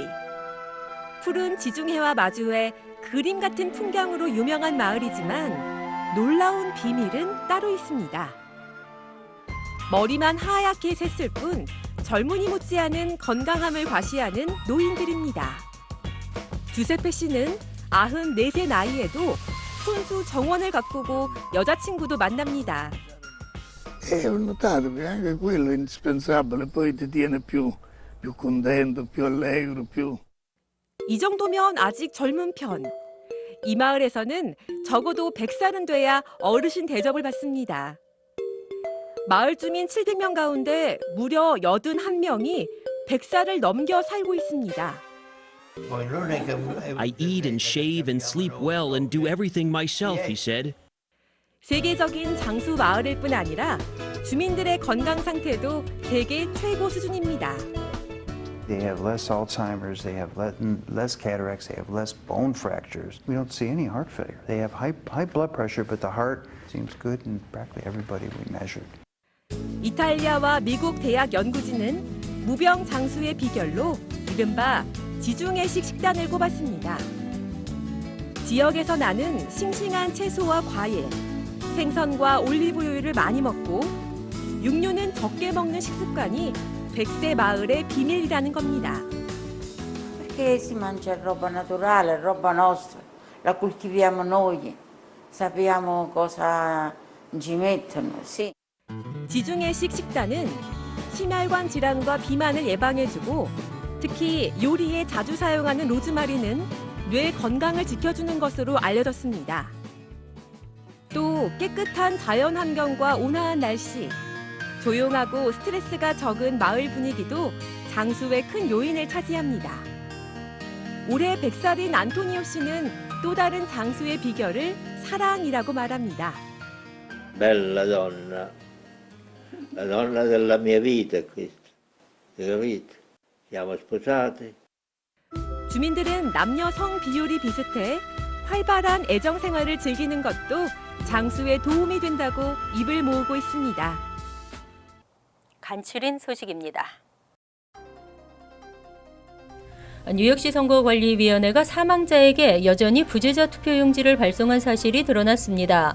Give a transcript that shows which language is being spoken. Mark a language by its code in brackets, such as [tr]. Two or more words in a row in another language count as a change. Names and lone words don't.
[ko] 푸른 지중해와 마주해 그림 같은 풍경으로 유명한 마을이지만 놀라운 비밀은 따로 있습니다. 머리만 하얗게 샜을 뿐 젊은이 못지않은 건강함을 과시하는 노인들입니다. 주세페 씨는 94세 나이에도 손수 정원을 가꾸고 여자친구도 만납니다. [it] Ho notato che anche quello è indispensabile, poi ti tiene più contento, più allegro, più... [ko] 이 정도면 아직 젊은 편. 이 마을에서는 적어도 100살은 돼야 어르신 대접을 받습니다. 마을 주민 700명 가운데 무려 81명이 100살을 넘겨 살고 있습니다. [en] I eat and shave and sleep well and do everything myself, he said. [ko] 세계적인 장수 마을일 뿐 아니라 주민들의 건강 상태도 세계 최고 수준입니다. [en] They have less Alzheimer's, they have less cataracts, they have less bone fractures. We don't see any heart failure. They have high blood pressure, but the heart seems good in practically everybody we measured. [ko] 이탈리아와 미국 대학 연구진은 무병 장수의 비결로 이른바 지중해식 식단을 꼽았습니다. 지역에서 나는 싱싱한 채소와 과일, 생선과 올리브오일을 많이 먹고 육류는 적게 먹는 식습관이 100세 마을의 비밀이라는 겁니다. [it] Perché si mangia roba naturale, roba nostra, la coltiviamo noi, sappiamo cosa ci mettono, sì. [ko] 지중해식 식단은 심혈관 질환과 비만을 예방해주고 특히 요리에 자주 사용하는 로즈마리는 뇌 건강을 지켜주는 것으로 알려졌습니다. 또 깨끗한 자연 환경과 온화한 날씨, 조용하고 스트레스가 적은 마을 분위기도 장수의 큰 요인을 차지합니다. 올해 100살인 안토니오 씨는 또 다른 장수의 비결을 사랑이라고 말합니다. [it] Bella donna, la donna della mia vita è questa, hai capito? Siamo sposati. [ko] 주민들은 남녀 성 비율이 비슷해 활발한 애정 생활을 즐기는 것도 장수에 도움이 된다고 입을 모으고 있습니다. 간추린 소식입니다. 뉴욕시 선거관리위원회가 사망자에게 여전히 부재자 투표용지를 발송한 사실이 드러났습니다.